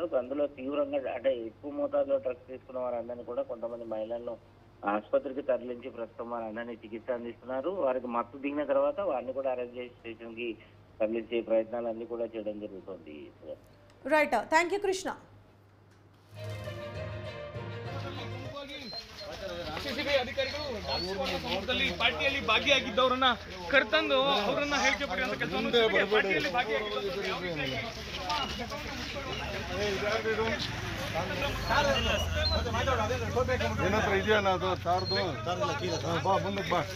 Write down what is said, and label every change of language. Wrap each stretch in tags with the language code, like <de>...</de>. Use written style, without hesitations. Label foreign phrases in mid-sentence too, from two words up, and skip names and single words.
<te>అందులో తీవ్రంగా అంటే ఎక్కువ మోతాదులో డ్రగ్స్ తీసుకున్న వారందరినీ కూడా కొంతమంది మహిళలను ఆసుపత్రికి తరలించి ప్రస్తుతం వారందరినీ చికిత్స అందిస్తున్నారు. వారికి మత్తు దిగిన తర్వాత వారిని కూడా అరెస్ట్ చేసి స్టేషన్ కి తరలించే ప్రయత్నాలు అన్ని కూడా చేయడం జరుగుతుంది.</te> <en>Right, thank you Krishna.</en> <kn>ಸಿಸಿಬಿ ಅಧಿಕಾರಿಗಳು ಪಾರ್ಟಿಯಲ್ಲಿ ಭಾಗಿಯಾಗಿದ್ದವರನ್ನ ಕರೆತಂದು ಅವರನ್ನ ಹೇಳಿಕೆ ಪಡೆಯುವಂತ ಕೆಲಸವನ್ನು ಪಾರ್ಟಿಯಲ್ಲಿ ಏನತ್ರ ಇದೆಯಾ ಅದು ತಾರ್ದು ಬಾ ಮುಂದಕ್ಕೆ ಬಾ.</kn>